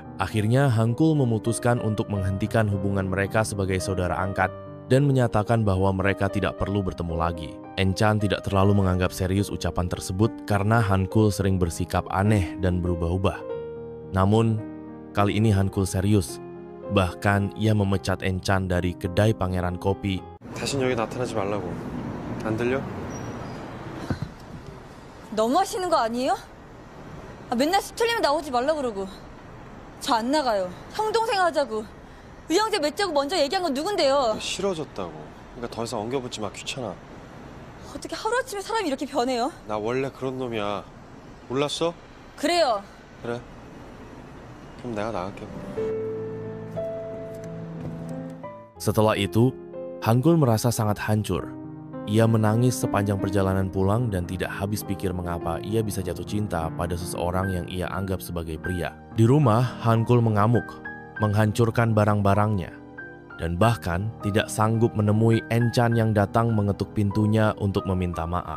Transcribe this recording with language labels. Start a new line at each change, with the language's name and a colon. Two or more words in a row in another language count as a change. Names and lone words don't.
Indonesian: Akhirnya Hankul memutuskan untuk menghentikan hubungan mereka sebagai saudara angkat dan menyatakan bahwa mereka tidak perlu bertemu lagi. Enchan tidak terlalu menganggap serius ucapan tersebut karena Hankul sering bersikap aneh dan berubah-ubah. Namun, kali ini Hankul serius. Bahkan ia memecat Enchan dari kedai Pangeran Kopi.
Korean: 다신 여기 나타나지 말라고. 안 들려? 너무 하시는 거 아니에요? 맨날 습 틀리면 나오지 말라 그러고. 저 안 나가요. 형 동생 하자고. 의형제 맺자고 먼저 얘기한 건 누군데요? 싫어졌다고. 그러니까 더 이상 엉겨붙지 마. 귀찮아. 어떻게 하루아침에 사람이 이렇게 변해요? 나 원래 그런 놈이야. 몰랐어? 그래요. 그래. 그럼 내가 나갈게.
Indonesian: Setelah itu, Hankul merasa sangat hancur. Ia menangis sepanjang perjalanan pulang dan tidak habis pikir mengapa ia bisa jatuh cinta pada seseorang yang ia anggap sebagai pria. Di rumah, Hankul mengamuk, menghancurkan barang-barangnya, dan bahkan tidak sanggup menemui Enchan yang datang mengetuk pintunya untuk meminta maaf.